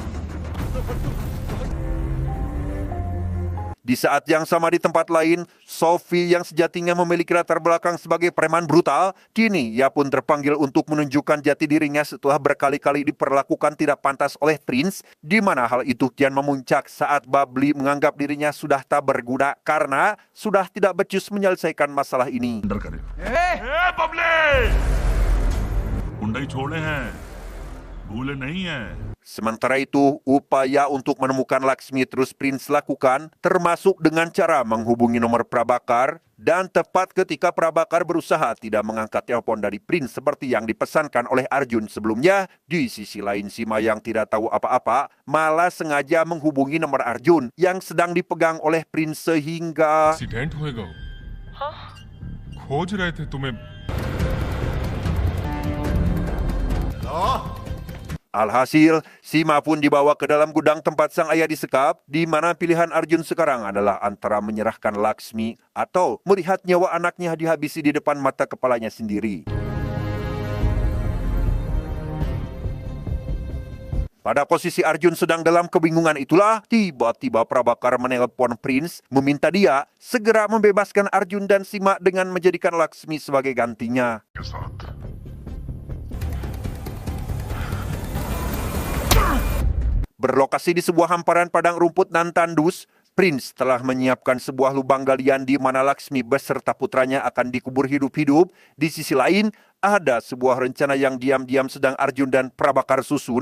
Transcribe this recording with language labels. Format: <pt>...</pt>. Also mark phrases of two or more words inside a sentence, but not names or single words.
<id>Di saat yang sama di tempat lain, Sophie yang sejatinya memiliki latar belakang sebagai preman brutal, kini ia pun terpanggil untuk menunjukkan jati dirinya setelah berkali-kali diperlakukan tidak pantas oleh Prince, di mana hal itu kian memuncak saat Babli menganggap dirinya sudah tak berguna karena sudah tidak becus menyelesaikan masalah ini.</id> <hi>अंडर करे बबले गुंडई छोड़े हैं भूले नहीं हैं</hi> <id>Sementara itu, upaya untuk menemukan Laksmi terus Prince lakukan, termasuk dengan cara menghubungi nomor Prabakar, dan tepat ketika Prabakar berusaha tidak mengangkat telepon dari Prince seperti yang dipesankan oleh Arjun sebelumnya, di sisi lain Sima yang tidak tahu apa-apa, malah sengaja menghubungi nomor Arjun yang sedang dipegang oleh Prince sehingga...</id> <hi>एक्सीडेंट होएगा खोज रहे थे तुम्हें</hi> <id>Alhasil, Sima pun dibawa ke dalam gudang tempat sang ayah disekap, di mana pilihan Arjun sekarang adalah antara menyerahkan Laksmi atau melihat nyawa anaknya dihabisi di depan mata kepalanya sendiri. Pada posisi Arjun sedang dalam kebingungan itulah, tiba-tiba Prabakar menelpon Prince, meminta dia segera membebaskan Arjun dan Sima dengan menjadikan Laksmi sebagai gantinya.</id> <hi>के साथ</hi> <id>Berlokasi di sebuah hamparan padang rumput nan tandus, Prince telah menyiapkan sebuah lubang galian di mana Laksmi beserta putranya akan dikubur hidup-hidup. Di sisi lain, ada sebuah rencana yang diam-diam sedang Arjun dan Prabakar susun.</id>